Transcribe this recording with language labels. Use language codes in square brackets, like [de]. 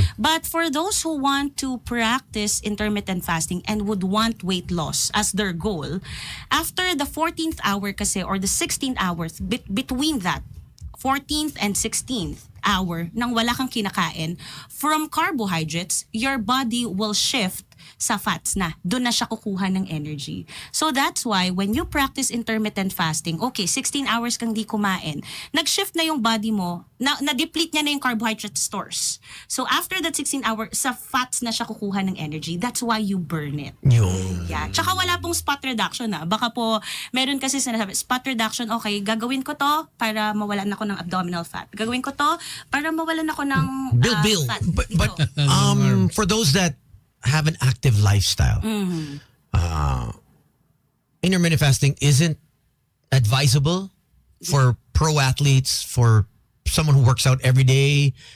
[en] But for those who want to practice intermittent fasting and would want weight loss as their goal, after the 14th hour kasi or the 16th hour, between that, 14th and 16th hour [tl] nang wala kang kinakain, [en] from carbohydrates, your body will shift [tl] sa fats na. Doon na siya kukuha ng energy. [en] So that's why when you practice intermittent fasting, [tl] okay, 16 hours kang di kumain, nag-shift na yung body mo, na-deplete niya na yung carbohydrate stores. So after that 16 hours, sa fats na siya kukuha ng energy. [en] That's why you burn it. [tl] Yun. Yeah. Tsaka wala pong spot reduction Baka po, meron kasi sinasabi, spot reduction, okay, gagawin ko to para mawalan ako ng abdominal fat. Gagawin ko to para mawalan ako ng [en] Bill. fat. But for those that have an active lifestyle, intermittent fasting isn't advisable for pro athletes, for someone who works out every day.